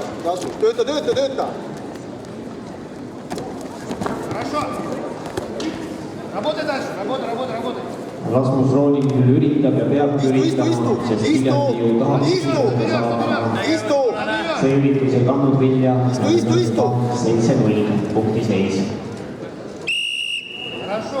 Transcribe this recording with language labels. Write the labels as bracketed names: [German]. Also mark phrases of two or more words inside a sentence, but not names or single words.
[Estonian] Tööta. [Russian] Хорошо. Работай дальше. Работай. [Estonian] Rasmus Rooni küll üritab ja peab üritama, sest Viljandi ju tahab Istu! see üritus ei kandnud vilja. 7-0 punkti seis. [Russian] Хорошо.